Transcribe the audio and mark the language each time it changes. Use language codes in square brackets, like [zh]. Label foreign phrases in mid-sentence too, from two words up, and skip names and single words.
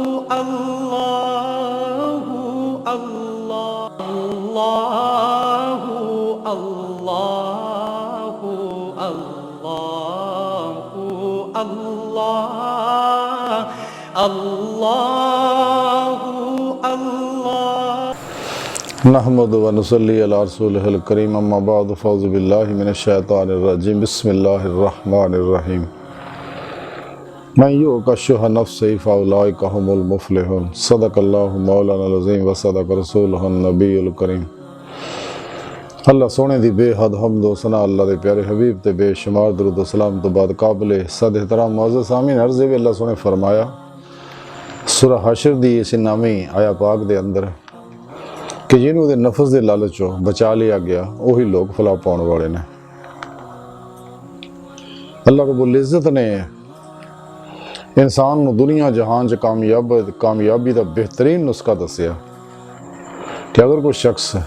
[ar] الله الله الله الله الله الله الله. نحمده ونصلي على رسوله الكريم أما بعد فأعوذ بالله من الشيطان الرجيم بسم الله الرحمن الرحيم. ومن يوق شح نفسه فأولئك هم المفلحون. صدق الله مولانا العظيم وصدق رسوله النبي الكريم. [pa] اللہ سوہنے دی بے حد حمد و ثنا اللہ دے پیارے حبیب تے بے شمار درود و سلام تو بعد قابل صد احترام موجود سامعین عرض ہے اللہ سوہنے فرمایا سورہ حشر دی اس نامی آیہ پاک دے اندر کہ جنہاں دے نفس دے لالچوں بچا لیا گیا وہی لوگ فلاح پانے والے نے. [ur] اللہ رب العزت نے انسان کو دنیا جہان چ کامیابی کا بہترین نسخہ دسیا کہ اگر کوئی شخص